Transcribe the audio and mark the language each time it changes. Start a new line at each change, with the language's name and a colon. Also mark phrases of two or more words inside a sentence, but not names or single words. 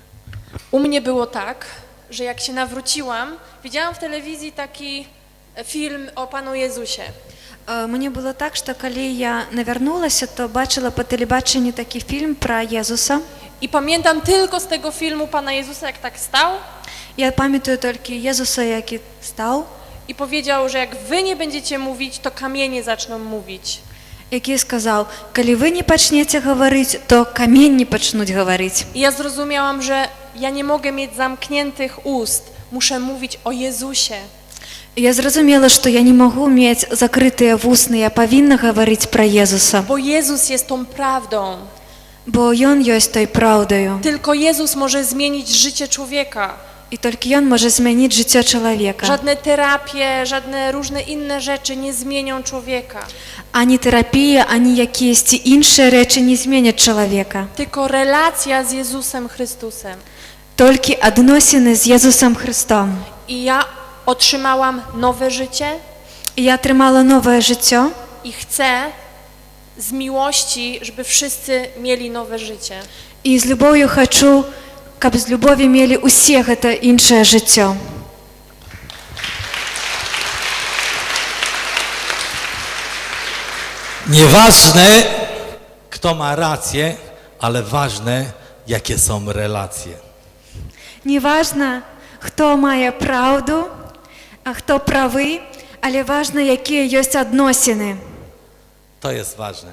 Polish: U mnie było tak, że jak się nawróciłam, widziałam w telewizji taki film o Panu Jezusie.
Ukrainian: Мені було так, що коли я навернулася, то бачила по телебаченню такий фільм про Єсуса.
Polish: I pamiętam tylko z tego filmu Pana Jezusa, jak tak stał.
Ukrainian: Я пам'ятаю тільки Єсуса, який став.
Polish: I powiedział, że jak wy nie będziecie mówić, to kamienie zaczną mówić.
Ukrainian: Який сказав, коли ви не почнете говорити, то камінні почнуть говорити.
Polish: I ja zrozumiałam, że ja nie mogę mieć zamkniętych ust. Muszę mówić o Jezusie.
Ukrainian: Я зрозуміла, що я не можу мати закриті вусни, я повинна говорити про Єсуса.
Polish: Bo Jezus jest tą prawdą.
Ukrainian: Бо Він є тою правдою.
Polish: Tylko Jezus może zmienić życie człowieka.
Ukrainian: І тільки Він може змінити життя чоловіка.
Polish: Żadne terapie, żadne różne inne rzeczy nie zmienią człowieka.
Ukrainian: Ані терапія, ані якісь інші речі не змінять чоловіка.
Polish: Tylko relacja z Jezusem Chrystusem.
Ukrainian: Тільки відносини з Єсусом Христом.
Polish: I ja otrzymałam nowe życie.
Ukrainian: І я отримала нове життя.
Polish: I chcę z miłości, żeby wszyscy mieli nowe życie.
Ukrainian: І з любов'ю хочу,
Belarusian: каб з любові мелі ўсе гэта іншае жыццё.
Polish: Nieważne, kto ma rację, ale ważne, jakie są relacje.
Belarusian: Неважна, хто мае праўду, а хто правы, але важна, якія ёсць адносіны.
Polish: To jest ważne.